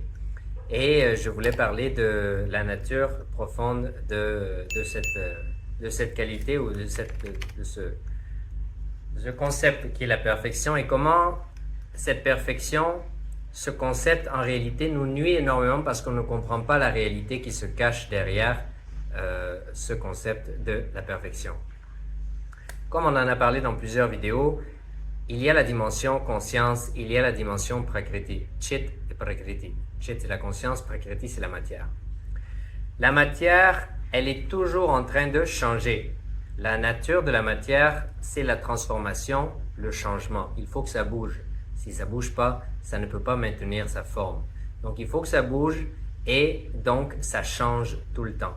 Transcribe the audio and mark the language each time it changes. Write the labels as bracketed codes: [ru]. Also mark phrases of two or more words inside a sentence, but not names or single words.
[fr] Et je voulais parler de la nature profonde de cette qualité ou de ce concept qui est la perfection et comment cette perfection, ce concept en réalité nous nuit énormément parce qu'on ne comprend pas la réalité qui se cache derrière ce concept de la perfection. Comme on en a parlé dans plusieurs vidéos, il y a la dimension conscience, il y a la dimension prakriti, chit et prakriti. Chit c'est la conscience, prakriti c'est la matière. La matière, elle est toujours en train de changer. La nature de la matière, c'est la transformation, le changement. Il faut que ça bouge. Si ça ne bouge pas, ça ne peut pas maintenir sa forme. Donc il faut que ça bouge et donc ça change tout le temps.